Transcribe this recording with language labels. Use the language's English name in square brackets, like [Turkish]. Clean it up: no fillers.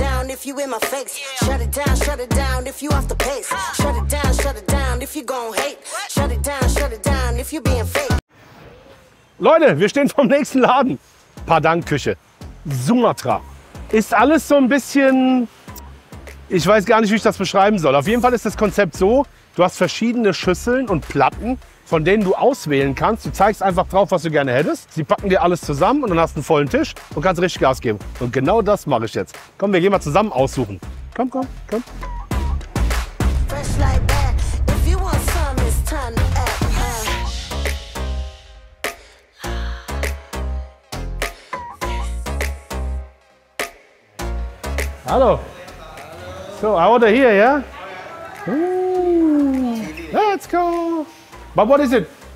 [English] If you in my face, shut it down if you off the pace. Shut it down if you gon' hate. Shut it down if you being fake. [German] Leute, wir stehen vom nächsten Laden. Padang-Küche, Sumatra. Ist alles so ein bisschen, ich weiß gar nicht, wie ich das beschreiben soll. Auf jeden Fall ist das Konzept so, du hast verschiedene Schüsseln und Platten, von denen du auswählen kannst. Du zeigst einfach drauf, was du gerne hättest. Sie packen dir alles zusammen und dann hast du einen vollen Tisch und kannst richtig Gas geben. Und genau das mache ich jetzt. Komm, wir gehen mal zusammen aussuchen. Komm, komm, komm. [English] Fresh like that. If you want some, it's time to act. Hallo. So, I order here, yeah? Ooh, let's go. But what is it?